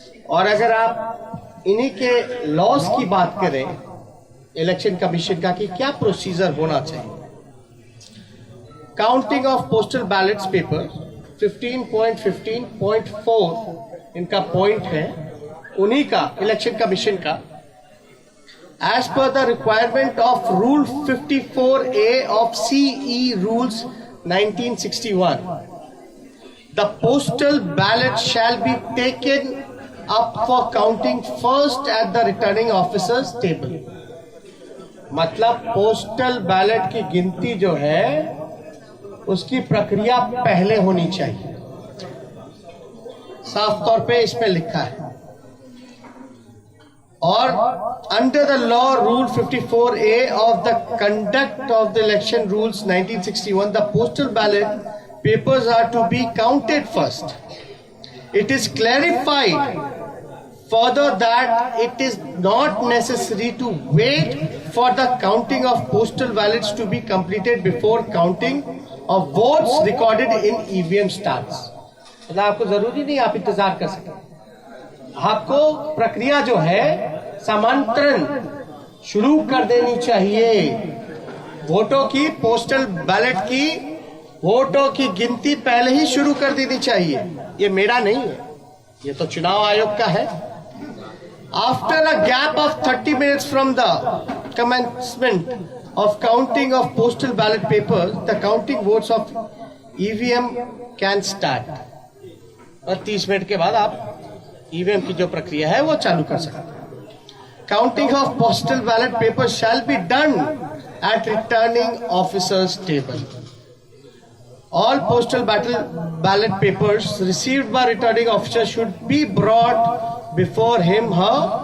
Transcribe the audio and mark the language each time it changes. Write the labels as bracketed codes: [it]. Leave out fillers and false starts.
[hi] और अगर आप इन्हीं के लॉस की बात करें इलेक्शन कमीशन का कि क्या प्रोसीजर होना चाहिए, counting of postal ballets paper 15.15.4 इनका पॉइंट है, उन्हीं का इलेक्शन कमीशन का। [en] As per the requirement of Rule 54A of CE Rules 1961, the postal ballot shall be taken up for counting first at the returning officer's table. [hi] मतलब postal ballot की गिनती जो है उसकी प्रक्रिया पहले होनी चाहिए। साफ तौर पे इसमें लिखा है। [en] और under the law rule 54A of the conduct of the election rules 1961, the postal ballot papers are to be counted first. It is clarified further that it is not necessary to wait for the counting of postal ballots to be completed before counting of votes recorded in EVM stands. [hi] मतलब आपको जरूरी नहीं आप इंतजार कर सकें, आपको प्रक्रिया जो है समांतरण शुरू कर देनी चाहिए। वोटों की, पोस्टल बैलेट की वोटों की गिनती पहले ही शुरू कर देनी चाहिए। ये मेरा नहीं है, ये तो चुनाव आयोग का है। [en] After a gap of 30 minutes from the commencement of counting of postal ballot papers, the counting votes of EVM can start. [hi] और 30 मिनट के बाद आप ईवीएम की जो प्रक्रिया है वो चालू कर सकते हैं। [en] Counting of postal ballot paper shall be done at returning officer's table. All postal ballot papers received by returning officer should be brought before him her.